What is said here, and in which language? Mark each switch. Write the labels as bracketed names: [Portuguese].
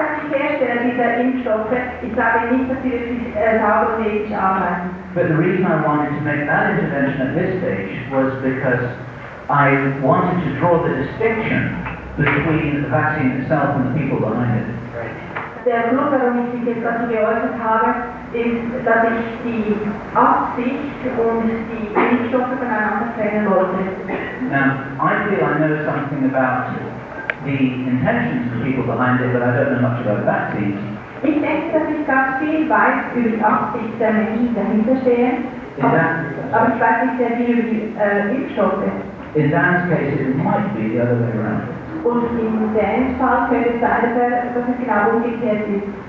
[German] Hersteller dieser Impfstoffe, ich sage nicht, dass sie wirklich sauber und ethisch arbeiten. [English] But the reason I wanted to make that intervention at this stage was because I wanted to draw the distinction between the vaccine itself and the people behind it. [German] Der Grund, warum ich mich jetzt dazu geäußert habe, ist, dass ich die Absicht und die Impfstoffe voneinander trennen wollte. [English] Now, I feel I know something about the intentions of the people behind it, but I don't know much about vaccines. [German] Ich denke, dass ich ganz viel weiß über die Absicht der Menschen, die dahinter stehen, aber ich weiß nicht sehr viel über die Impfstoffe. [English] In Dan's case, it might be the other way around. [German] Und in Dans Fall könnte es sein, dass es genau umgekehrt ist.